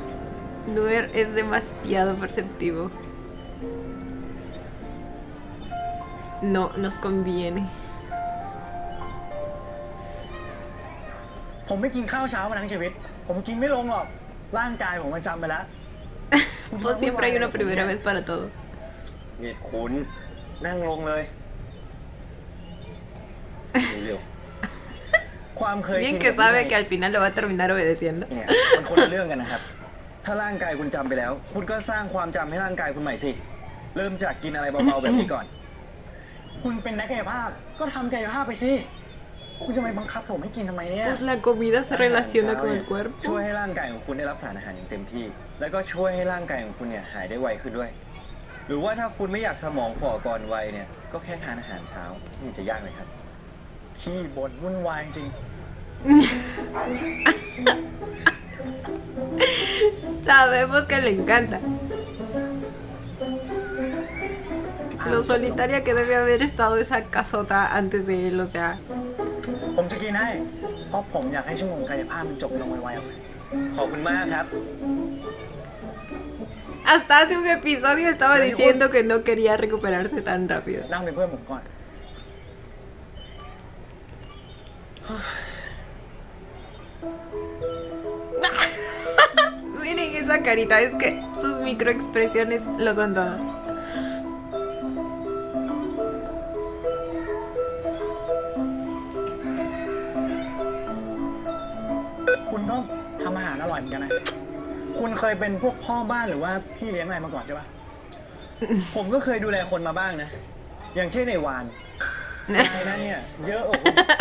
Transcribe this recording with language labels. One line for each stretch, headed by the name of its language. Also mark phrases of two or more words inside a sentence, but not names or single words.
Spanish: Nuer es demasiado perceptivo. No nos conviene.
Thai: ผมไม่กินข้าวเช้ามาทั้งชีวิต ผมกินไม่ลงหรอกร่างกายผมมันจำไปแล้ว
Spanish: Pues siempre hay una primera vez para todo.
Thai: นี่คุณนั่งลงเลยเร็ว ความเคยชิ
Spanish: Bien
Thai: น
Spanish: que sabe que al final lo va a terminar obedeciendo.
Thai: เนี่ยมันคนละเรื่องกันนะครับ ถ้าร่างกายคุณจำไปแล้ว คุณก็สร้างความจำให้ร่างกายคุณใหม่สิ เริ่มจากกินอะไรเบาๆแบบนี้ก่อน คุณเป็นนักกายภาพก็ทำกายภาพไปสิ คุณจะไปบังคับผมให้กินทำไมเนี่ย
Spanish: Pues la comida se relaciona con el
Thai: ช่วย
Spanish: cuerpo.
Thai: ให้ร่างกายของคุณได้รับสารอาหารอย่างเต็มที่ แล้วก็ช่วยให้ร่างกายของคุณเนี่ยหายได้ไวขึ้นด้วย หรือว่าถ้าคุณไม่อยากสมองฝ่อก่อนวัยเนี่ย ก็แค่ทานอาหารเช้านี่จะยากเลยครับ ขี้บ่นวุ่นวายจริง
Spanish: Sabemos que le encanta. Lo solitaria que debe haber estado esa casota antes de él, o sea.
Thai: ผมจะกินให้ เพราะผมอยากให้ชั่วโมงกายภาพมันจบลงไวๆขอบคุณมากครับ
Spanish: Hasta hace un episodio estaba diciendo que no quería recuperarse tan rápido.
Thai: นั่งเป็นเพื่อนผมก่อน
Spanish: Miren esa carita, es que sus microexpresiones lo son todo.
Thai: คุณก็ทำอาหารอร่อยเหมือนกันนะ คุณเคยเป็นพวกพ่อบ้านหรือว่าพี่เลี้ยงอะไรมาก่อนใช่ปะ ผมก็เคยดูแลคนมาบ้างนะ อย่างเช่นในวานนายนะเนี่ยเยอะกว่าคุณ